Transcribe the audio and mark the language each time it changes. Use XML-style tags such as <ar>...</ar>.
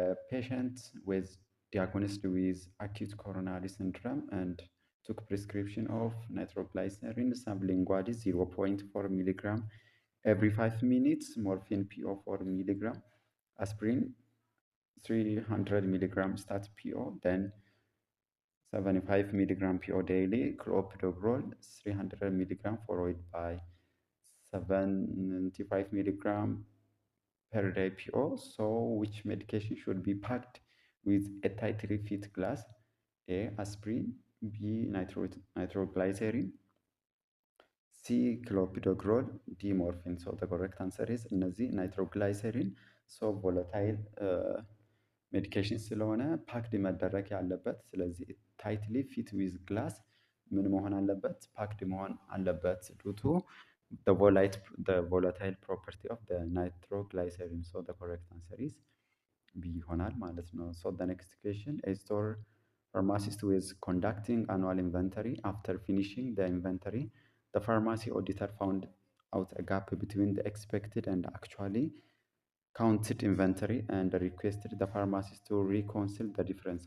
<en>Patient was diagnosed with acute coronary syndrome and took prescription of nitroglycerin sublingually 0.4 milligram every 5 minutes, morphine PO 4 milligram, aspirin 300 milligram stat PO, then 75 milligram PO daily, clopidogrel 300 milligram followed by 75 milligram per day PO. So which medication should be packed with a tightly fit glass? A. Aspirin. B. Nitroglycerin. C. Clopidogrel. D. Morphine. So the correct answer is</en> <am>እነዚህ ናይትሮግላይሰሪን ቮለታይል ሜዲኬሽን ስለሆነ ፓክድ መደረግ ያለበት። ስለዚህ ታይትሊ ፊት ዊዝ ግላስ ምን መሆን አለበት? ፓክድ መሆን አለበት ዱቱ</am> <en>the volatile property of the nitroglycerin. So the correct answer is B</en> <am>ይሆናል ማለት ነው።</am> <en>So the next question, a store pharmacist who is conducting annual inventory. After finishing the inventory, the pharmacy auditor found out a gap between the expected and actually counted inventory and requested the pharmacist to reconcile the difference.</en>